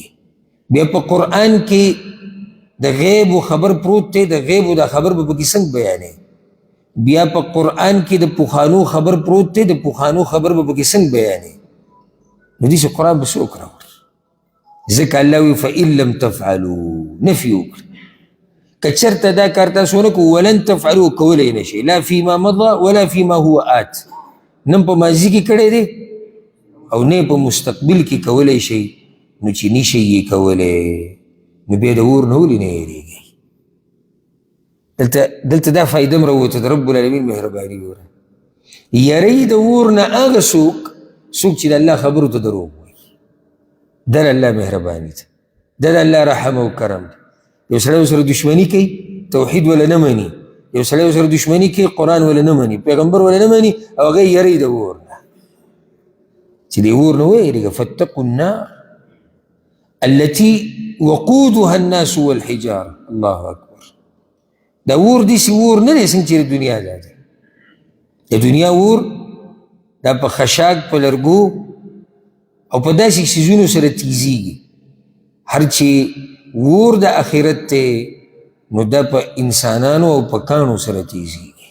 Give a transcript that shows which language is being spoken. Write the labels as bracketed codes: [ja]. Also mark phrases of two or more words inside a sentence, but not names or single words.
[ps] بیا په قرآن کې د غیب و خبر پروت دی، د غیب و دا خبر به پکې څنګه بیانې؟ بیا په قرآن کې د پخوانو خبر پروت دی، د پخوانو خبر به پکې څنګه بیانې؟ نو داسې قرآن به څوک راوړي؟ ځکه الله وایي [ar] فإن لم تفعلوا، [ps] نفي وکړه، که چېرته دا کار تاسو ونه کړو، [ar] ولن تفعلوا، [ps] کولی نه شئ، [ar] لا فيما مضى ولا فيما هو آت، [ps] نه په ماضي کې کړی دی او نه په مستقبل کې کولی شئ. نو چې نشئ یې کولی، نو بیا د اور نه ولې نه یېرېږئ؟ دلته دا فایده هم راووته د [ar] رب العالمین [ps] مهرباني وره. یری د اور نه هغه څوک چې د الله خبرو ته دروغ وایي، دا د الله مهرباني ده. دا د الله رحم او کرم دی. یو سړی ورسره دشمني کوي توحید ولا نه مني، یو سړی ورسره دشمني کوي قرآن ولا نه مني، پیغمبر ولا نه مني، او هغه یې یری د اور نه چې د اور نه ویریږه. [ar] فاتقوا النار التي وقودها الناس والحجاره. الله اکبر. [ps] دا اور داسې اور نه دی څنګه چې د دنیا دا دی. د دنیا اور دا په خشاک په لرګو او په داسې څیزونو سره تیزیږي. هر چې اور د آخرت دی نو دا په انسانانو او په کاڼو سره تیزیږي.